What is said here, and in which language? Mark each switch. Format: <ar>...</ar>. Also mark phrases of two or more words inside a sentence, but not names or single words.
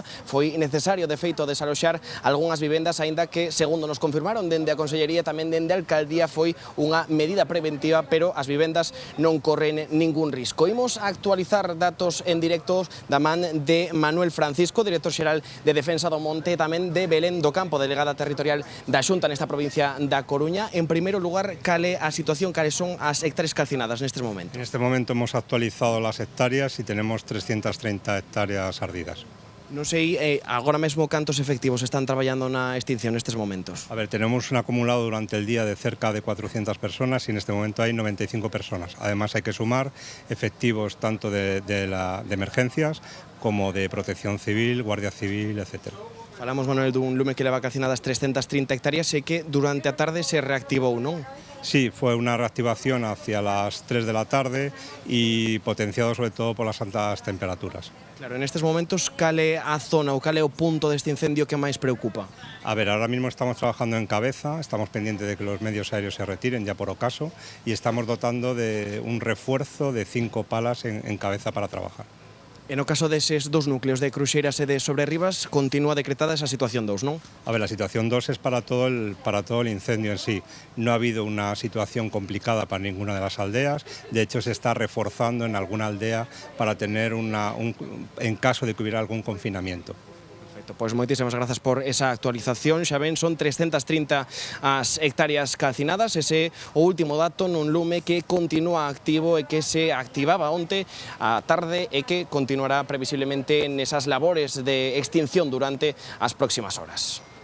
<gl>Foi necesario, de feito, desaloxar algunhas vivendas, aínda que, segundo nos confirmaron dende a Consellería, tamén dende a Alcaldía, foi unha medida preventiva, pero as vivendas non corren ningún risco. Imos a actualizar datos en directo da man de Manuel Francisco, director xeral de Defensa do Monte, e tamén de Belén do Campo, delegada territorial da Xunta nesta provincia da Coruña. En primeiro lugar, cale a situación, cales son as hectáreas calcinadas nestes momentos?</gl> <es>En este momento hemos actualizado las hectáreas y tenemos 330 hectáreas ardidas.</es> <gl>Non sei agora mesmo cantos efectivos están traballando na extinción nestes momentos.</gl> <es>A ver, tenemos un acumulado durante el día de cerca de 400 personas y en este momento hay 95 personas. Además hay que sumar efectivos tanto de emergencias como de protección civil, guardia civil, etcétera.</es> <gl>Falamos, Manuel, dun lume que leva calcinadas 330 hectáreas e que durante a tarde se reactivou, non?</gl> <es>Sí, fue una reactivación hacia las 3 de la tarde y potenciado sobre todo por las altas temperaturas.</es> <gl>Claro, en estes momentos, cal é a zona ou cal é o punto deste incendio que máis preocupa?</gl> <es>A ver, ahora mismo estamos trabajando en Cabeza, estamos pendientes de que los medios aéreos se retiren ya por ocaso y estamos dotando de un refuerzo de 5 palas en Cabeza para trabajar.</es> <gl>E no caso deses dos núcleos de Cruxeiras e de Sobrerribas, continúa decretada esa situación 2, non?</gl> <es>A ver, la situación 2 es para todo el incendio en sí. No ha habido una situación complicada para ninguna de las aldeas. De hecho, se está reforzando en alguna aldea para tener en caso de que hubiera algún confinamiento.</es> <gl>Pois moitísimas grazas por esa actualización. Xa ven, son 330 as hectáreas calcinadas. Ese é o último dato nun lume que continúa activo e que se activaba onte á tarde e que continuará previsiblemente nesas labores de extinción durante as próximas horas.</gl>